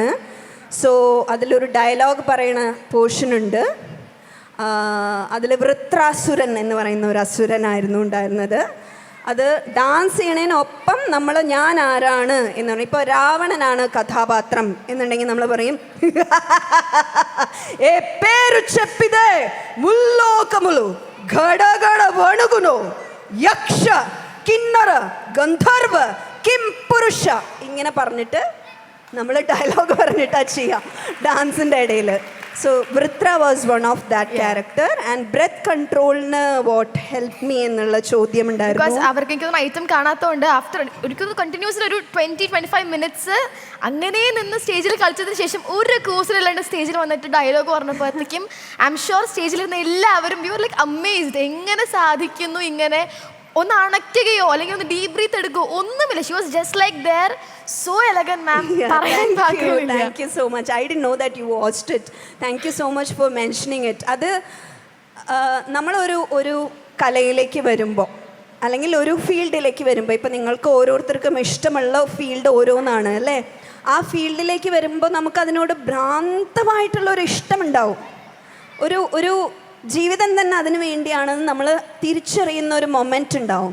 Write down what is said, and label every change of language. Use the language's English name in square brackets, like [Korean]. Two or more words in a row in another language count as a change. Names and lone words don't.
[Malayalam] സോ അതിലൊരു ഡയലോഗ് പറയുന്ന പോർഷനുണ്ട്. അതിൽ വൃത്രാസുരൻ എന്ന് പറയുന്ന ഒരു അസുരനായിരുന്നു ഉണ്ടായിരുന്നത്. അത് ഡാൻസ് ചെയ്യണതിനൊപ്പം നമ്മൾ ഞാൻ ആരാണ് എന്ന് പറയും. ഇപ്പോൾ രാവണനാണ് കഥാപാത്രം എന്നുണ്ടെങ്കിൽ നമ്മൾ പറയും [Telugu] ఏ పేరు చెప్పిదే ముల్లోకములు గడగడ వణుగును [Malayalam] యక్ష കിന്നറ ഗന്ധർവ കിം പുരുഷ ഇങ്ങനെ പറഞ്ഞിട്ട് നമ്മൾ ഡയലോഗ് പറഞ്ഞിട്ടാണ് ചെയ്യുക ഡാൻസിൻ്റെ ഇടയിൽ. [English] So Vritra was one of that character. and breath [Malayalam] കൺട്രോളിന് [English] what help me [Malayalam] എന്നുള്ള ചോദ്യം ഉണ്ടായിരുന്നു. അവർക്ക് എനിക്കൊന്നും ഐറ്റം കാണാത്തതുകൊണ്ട് ആഫ്റ്റർ ഒരിക്കലും കണ്ടിന്യൂസ്ലി ഒരു 20-25 മിനിറ്റ്സ് അങ്ങനെ നിന്ന് സ്റ്റേജിൽ കളിച്ചതിന് ശേഷം ഒരു കോഴ്സിലല്ലാണ്ട് സ്റ്റേജിൽ വന്നിട്ട് ഡയലോഗ് പറഞ്ഞപ്പോഴത്തേക്കും [English] I am sure [Malayalam] സ്റ്റേജിലിരുന്ന എല്ലാവരും [English] you are like amazed. [Malayalam] എങ്ങനെ സാധിക്കുന്നു ഇങ്ങനെ ഒന്ന് അണയ്ക്കുകയോ അല്ലെങ്കിൽ ഒന്ന് [English] deep breath [Malayalam] എടുക്കുകയോ ഒന്നുമില്ല. [English] She was just like there. So elegant ma'am. Thank you so much. I didn't know that you watched it. Thank you so much for mentioning it. [Malayalam] അത് നമ്മളൊരു കലയിലേക്ക് വരുമ്പോൾ അല്ലെങ്കിൽ ഒരു ഫീൽഡിലേക്ക് വരുമ്പോൾ, ഇപ്പോൾ നിങ്ങൾക്ക് ഓരോരുത്തർക്കും ഇഷ്ടമുള്ള ഫീൽഡ് ഓരോന്നാണ് അല്ലേ? ആ ഫീൽഡിലേക്ക് വരുമ്പോൾ നമുക്കതിനോട് ഭ്രാന്തമായിട്ടുള്ളൊരു ഇഷ്ടമുണ്ടാവും. ഒരു ജീവിതം തന്നെ അതിന് വേണ്ടിയാണെന്ന് നമ്മൾ തിരിച്ചറിയുന്ന ഒരു മൊമെൻ്റ് ഉണ്ടാവും.